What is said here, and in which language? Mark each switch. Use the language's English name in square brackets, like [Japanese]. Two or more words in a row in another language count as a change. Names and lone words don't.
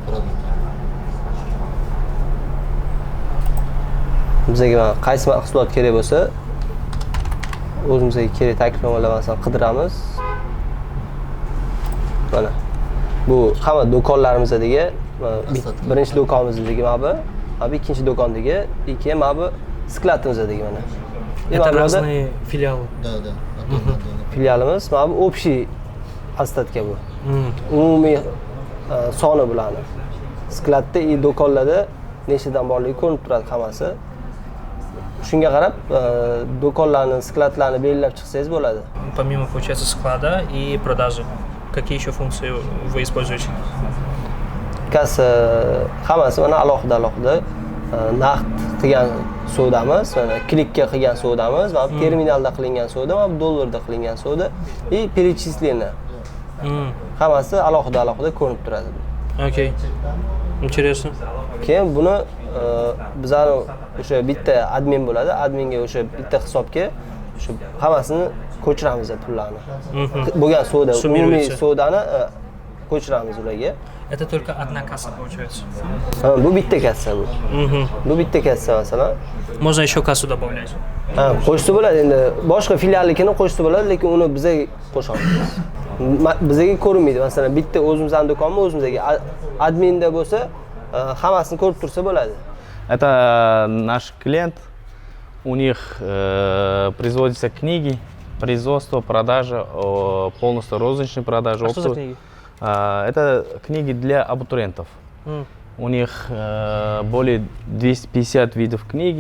[Uzbek] Bizga mana qaysi mahsulot kerak bo'lsa, o'zimizga kerak taklifnomalar masalan qidiramiz. Mana bu hamma do'konlarimizdagi birinchi do'konimizdagi mana bu ikkinchi do'kondagi, keyin mana bu skladimizdagi mana. [Russian] Это разные филиалы. Да. [Uzbek] Filialimiz mana bu [Russian] общий остатка [Uzbek] bu. Umumiy soni bilan skladda и do'konlarda nechtadan borligi ko'rinib turadi hammasi. Shunga qarab do'konlarni, skladlarni belgilab chiqsangiz bo'ladi. [Russian] Помимо, получается, склада и продажи, какие еще функции вы используете? [Uzbek] Kassa hammasi mana alohida naqd qilgan savdamiz, mana klikka qilgan savdamiz, mana terminalda qilingan savdo, mana dollarda qilingan savdo [Russian] и перечисление. [Uzbek] Hammasi alohida ko'rinib turadi. [Russian] Окей. Интересно. [Uzbek] Keyin buni bizlar o'sha bitta admin bo'ladi. Adminga o'sha bitta hisobga o'sha hammasini ko'chiramiz pullarni. Bo'lgan savdo, umumiy savdoni ko'chiramiz ularga. [Russian] Это только одна касса получается. [Uzbek] Bu bitta kassa bu. Bu bitta kassa masalan. [Russian] Можно еще кассу добавлять. [Uzbek] Qo'shsa bo'ladi, endi boshqa filiallikini qo'shsa bo'ladi, lekin uni bizga qo'shamiz. Bizga ko'rinmaydi. Masalan, bitta o'zimizning do'konmi, o'zimizga adminda bo'lsa, hammasini ko'rib tursa bo'ladi. [Russian] Это наш клиент. У них производятся книги, производство, продажа, полностью розничная продажа. Что за книги? Это книги для абитуриентов. У них более 250 видов книги.